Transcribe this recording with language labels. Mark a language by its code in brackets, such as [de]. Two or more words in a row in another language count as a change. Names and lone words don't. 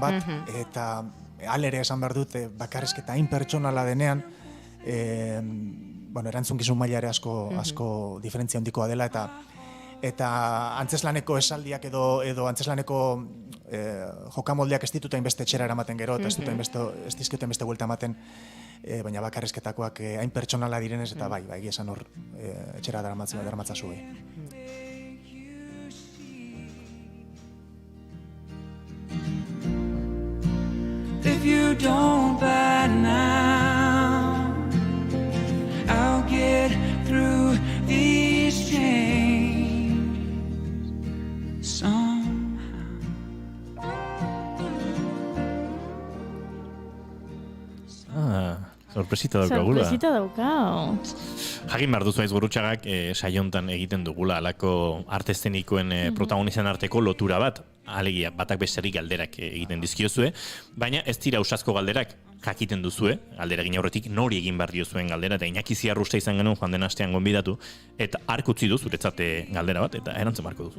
[eu] bat, eta alere esan behar dut bakarrizketa hain pertsonala denean, erantzunkizun maila ere asko diferentzia handikoa dela eta antzeslaneko esaldiak edo antzeslaneko jokamoldeak ez dituta inbeste etxera eramaten gero eta ez dizkioten beste buelta ematen, baina bakarrizketakoak hain pertsonala direnez eta bai, esan hor etxera daramatzazu bai. [en] If you don't by now, I'll get through these chains somehow. [eu] Sorpresita daukagula. Sorpresita daukau. Jakin behar duzu aiz Gurrutxagak saiontan egiten dugula alako artestenikoen protagonisten arteko lotura bat. Alegia, batak besterik galderak egiten dizkiozue, baina ez dira usazko galderak jakiten duzue, galdera egin aurretik nori egin behar diozuen galdera, eta Iñaki Ziarrusta izan genuen joan den astean gonbidatu, eta hark utzi du zuretzate galdera bat, eta erantzen marko duzu.